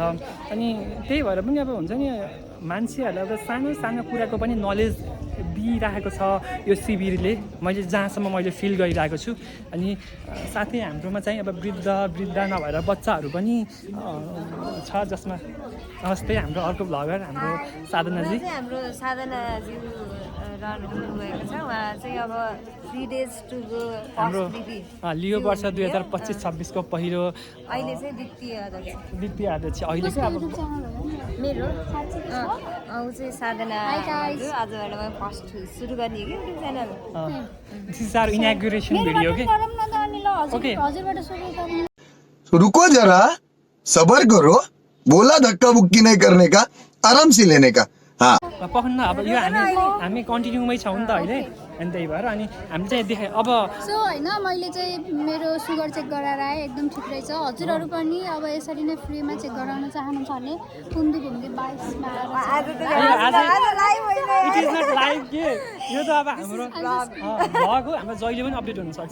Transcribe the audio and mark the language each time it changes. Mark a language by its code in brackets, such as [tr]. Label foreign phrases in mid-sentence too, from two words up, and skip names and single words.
[ne] अनि त्यही भएर पनि अब हुन्छ नि, मान्छेहरूलाई अब सानो सानो कुराको पनि नलेज दिइरहेको छ यो शिविरले, जहाँसम्म मैले फिल गरिरहेको छु। अनि साथै हाम्रोमा चाहिँ अब वृद्ध नभएर बच्चाहरू पनि छ, जसमा जस्तै हाम्रो अर्को भ्लगर हाम्रो साधनाजी। हाम्रो साधनाजी रहनुभएको छ। उहाँ चाहिँ अब [en] 3 days to go [ne] हाम्रो लियो वर्ष 2025-26 को पहिलो अहिले चाहिँ द्वितीय अध्यक्ष। अहिले चाहिँ अब मेरो चाहिँ साधना आजबाट म फर्स्ट सुरु गर्ने कि युट्युब च्यानल। [en] this is our inauguration video के। ओके, [hi] रुको जरा, सबर करो, बोला धक्का बुक्की नहीं करने का, आराम से लेने का। हाँ, [ne] पखन्न अब यो हामी कन्टिन्यूमै छौँ नि त अहिले। अनि त्यही भएर अनि हामी चाहिँ देखाएँ अब सो होइन, मैले चाहिँ मेरो सुगर चेक गराएर आएँ, एकदम ठिक रहेछ। हजुरहरू पनि अब यसरी नै फ्रीमा चेक गराउन चाहनुहुन्छ भने पुन्दी 22मा [en] it is not live [ne] के, यो त अब हाम्रो भ्लग हो, हाम्रो जहिले पनि अपडेट हुनसक्छ।